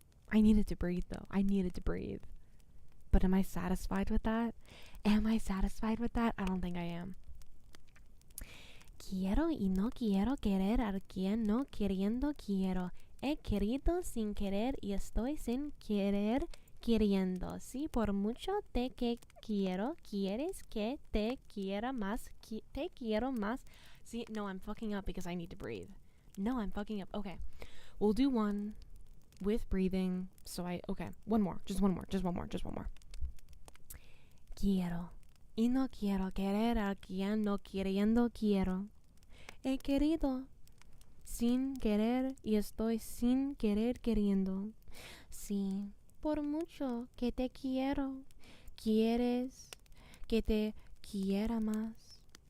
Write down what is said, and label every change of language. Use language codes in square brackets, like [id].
[en] I needed to breathe though. I needed to breathe. But am I satisfied with that? I don't think I am. [es] Quiero y no quiero querer a quien no queriendo quiero. He querido sin querer y estoy sin querer queriendo. Si por mucho te que quiero, quieres que te quiera más. Te quiero más. [en] See, no, I'm fucking up because I need to breathe. No, I'm fucking up. Okay. We'll do one with breathing. Okay, one more. Just one more. [es] Quiero y no quiero querer a quien no queriendo quiero. He querido sin querer y estoy sin querer queriendo. Sí, por mucho que te quiero, quieres que te quiera más.